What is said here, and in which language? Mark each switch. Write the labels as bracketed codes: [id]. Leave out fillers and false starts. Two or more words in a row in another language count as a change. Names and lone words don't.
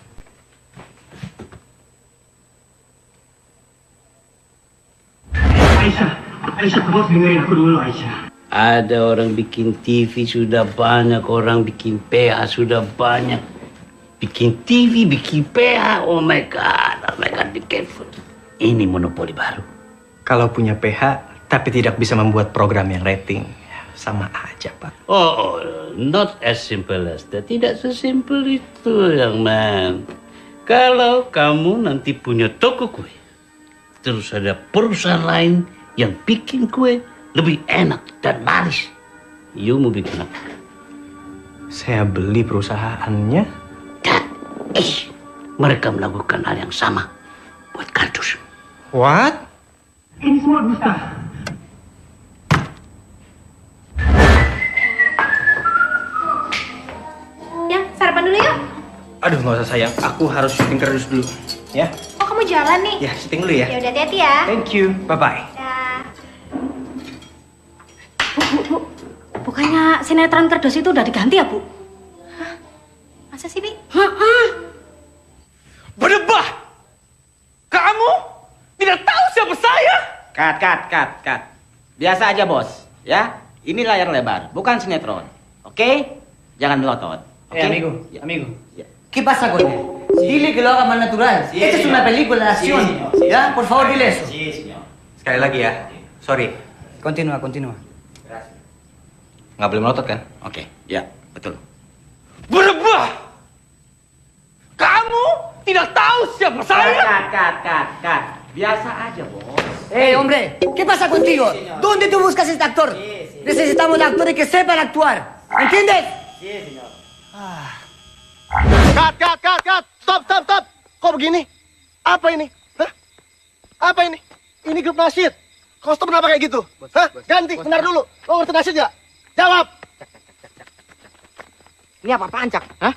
[id] Aisyah, kamu harus dengerin aku dulu Aisyah. Ada orang bikin TV sudah banyak, orang bikin PH sudah banyak. Bikin TV, bikin PH, [en] oh my god, be careful. [id] Ini monopoli baru. Kalau punya PH, tapi tidak bisa membuat program yang rating, sama aja, Pak. [en] Oh, not as simple as that. [id] Tidak sesimpel itu, [en] young man. [id] Kalau kamu nanti punya toko kue, terus ada perusahaan lain yang bikin kue lebih enak dan laris, you mau bikin apa? Saya beli perusahaannya. mereka melakukan hal yang sama buat kardus. [en] What? [id] Ini semua dusta. Ya, sarapan dulu yuk. Aduh, nggak usah sayang. Aku harus syuting kardus dulu. Ya? Oh, kamu jalan nih? Ya, syuting dulu ya. Ya udah, hati-hati ya. [en] Thank you. Bye-bye. [id] Dah. Bukannya sinetron kerdus itu udah diganti ya, Bu? Masa sih, Bi? Berdebah! Kamu tidak tahu siapa saya? Cut. Biasa aja, Bos. Ya, ini layar lebar, bukan sinetron. Oke? Jangan melotot. Oke? [es] Amigo. ¿Qué pasa con él? Dile que lo haga más natural. Sí, Esta es señor. una película de acción. Sí, señor. Sí, ¿Ya? señor. Por favor, dile eso. Sí, señor. [id] Sekali lagi ya. Sorry. [es] Continúa. [id] Nggak boleh melotot kan? Oke, ya, betul. Berdebah! Kamu tidak tahu siapa saya? Cut. Biasa aja, Bos. [es] Hombre, ¿qué pasa contigo? ¿Dónde tú buscas este actor? Necesitamos actores que sepan actuar. ¿Entiendes? [id] Cut. Stop. Kok begini? Apa ini? Hah? Apa ini? Ini grup nasyid. Kostum kenapa kayak gitu? Hah? Ganti, bentar dulu. Lo ngerti nasyid nggak? Jawab. Ini apa-apaan, Cak? Hah?